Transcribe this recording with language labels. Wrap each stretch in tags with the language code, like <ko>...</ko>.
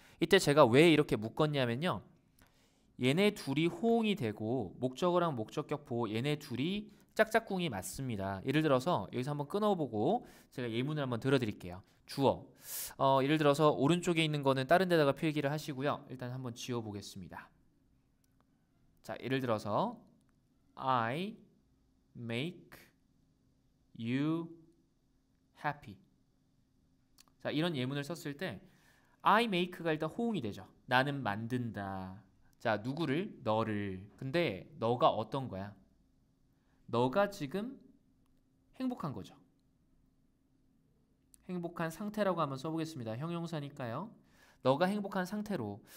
<ko>이때 제가 왜 이렇게 묶었냐면요. 얘네 둘이 호응이 되고 목적어랑 목적격 보어 얘네 둘이 짝짝꿍이 맞습니다. 예를 들어서 여기서 한번 끊어보고 제가 예문을 한번 들어드릴게요. 주어. 예를 들어서 오른쪽에 있는 거는 다른 데다가 필기를 하시고요. 일단 한번 지워보겠습니다. 자, 예를 들어서</ko> <en>I make you happy.</en> <ko>자, 이런 예문을 썼을 때</ko> <en>I make</en> <ko>가 일단 호응이 되죠. 나는 만든다. 자, 누구를? 너를. 근데 너가 어떤 거야? 너가 지금 행복한 거죠. 행복한 상태라고 한번 써보겠습니다. 형용사니까요. 너가 행복한 상태로.</ko>